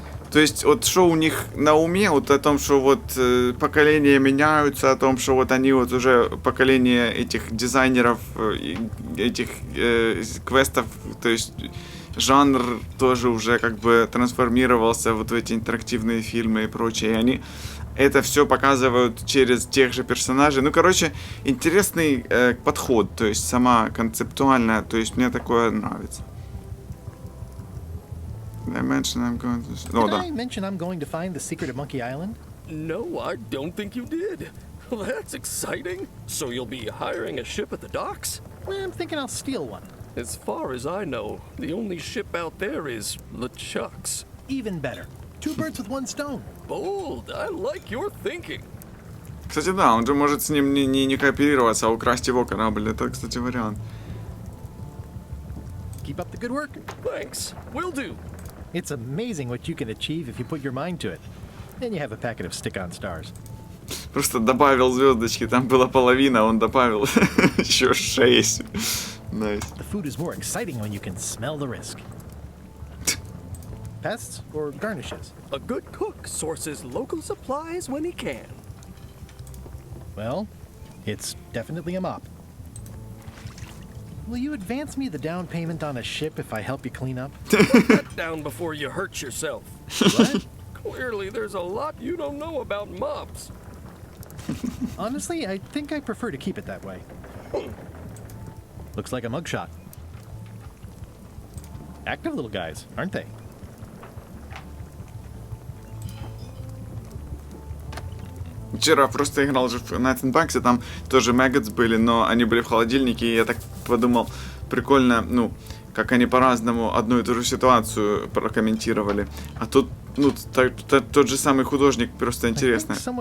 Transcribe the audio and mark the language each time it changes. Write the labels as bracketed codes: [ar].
[ru] То есть, вот что у них на уме, вот о том, что вот поколения меняются, о том, что вот они вот уже поколение этих дизайнеров, этих квестов, то есть жанр тоже уже как бы трансформировался вот в эти интерактивные фильмы и прочее. И они это все показывают через тех же персонажей. Ну, короче, интересный подход, то есть сама концептуальная, то есть мне такое нравится. [en] Did I mention I'm going to find the secret of Monkey Island? No, I don't think you did. Well, that's exciting. So you'll be hiring a ship at the docks? I'm thinking I'll steal one. As far as I know, the only ship out there is LeChuck's. Even better. 2 birds with 1 stone. Bold. I like your thinking. [ru] Кстати, да, он же может с ним не кооперироваться, а украсть его корабль. Это, кстати, вариант. [en] Keep up the good work. Thanks. Will do. It's amazing what you can achieve if you put your mind to it. Then you have a packet of stick-on stars. [ru] Просто добавил звездочки, там была половина, он добавил еще 6. [en] Nice. The food is more exciting when you can smell the risk. Pests or garnishes? A good cook sources local supplies when he can. Well, it's definitely a mop. Will you advance me the down payment on a ship if I help you clean up? Put that down before you hurt yourself. What? Clearly, there's a lot you don't know about mops. Honestly, I think I prefer to keep it that way. Looks like a mugshot. Active little guys, aren't they? [ru] Вчера просто играл же в Night and Bugs, там тоже Maggots были, но они были в холодильнике, и я так подумал, прикольно, ну, как они по-разному одну и ту же ситуацию прокомментировали. А тут, ну, тот же самый художник, просто интересно.